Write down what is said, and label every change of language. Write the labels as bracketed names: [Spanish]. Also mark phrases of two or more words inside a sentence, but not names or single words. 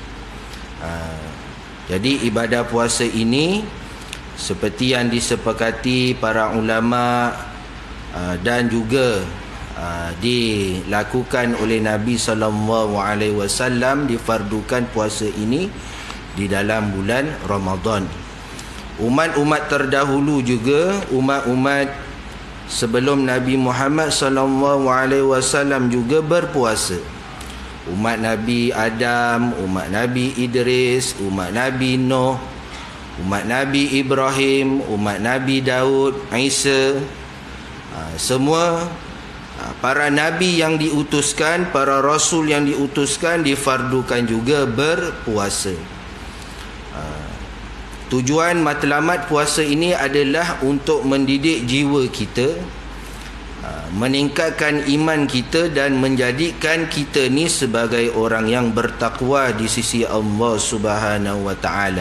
[Malay] Jadi ibadah puasa ini seperti yang disepakati para ulama dan juga dilakukan oleh Nabi SAW, difardukan puasa ini di dalam bulan Ramadan. Umat-umat terdahulu juga, umat-umat sebelum Nabi Muhammad SAW juga berpuasa. Umat Nabi Adam, umat Nabi Idris, umat Nabi Nuh, umat Nabi Ibrahim, umat Nabi Daud, Isa, semua para nabi yang diutuskan, para rasul yang diutuskan difardukan juga berpuasa. Tujuan matlamat puasa ini adalah untuk mendidik jiwa kita, meningkatkan iman kita dan menjadikan kita ni sebagai orang yang bertakwa di sisi Allah [Arabic] Subhanahu wa taala.